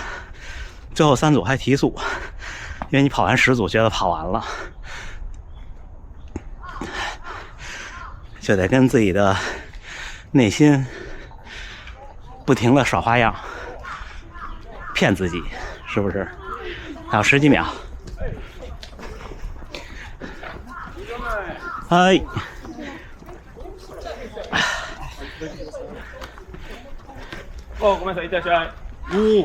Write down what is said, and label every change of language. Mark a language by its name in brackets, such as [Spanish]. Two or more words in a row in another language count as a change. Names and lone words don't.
[Chinese] 最后3组还提速，因为你跑完10组觉得跑完了，就得跟自己的内心不停的耍花样，骗自己，是不是？还有10几秒。 [Japanese] はい。お、ごめんなさい、いってらっしゃい。 2、